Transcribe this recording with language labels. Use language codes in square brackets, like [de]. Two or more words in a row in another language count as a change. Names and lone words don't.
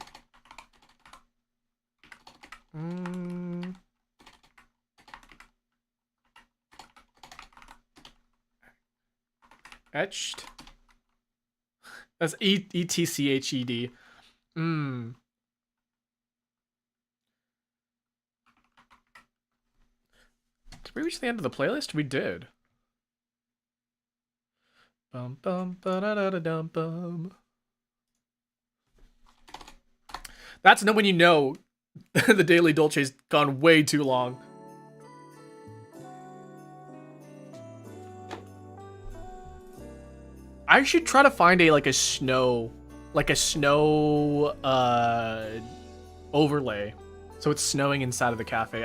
[en] Etched. That's E-T-C-H-E-D. Did we reach the end of the playlist? We did. Bum bum ba da da da dum bum. That's when you know the Daily Dolce's gone way too long. I should try to find a snow overlay, so it's snowing inside of the cafe.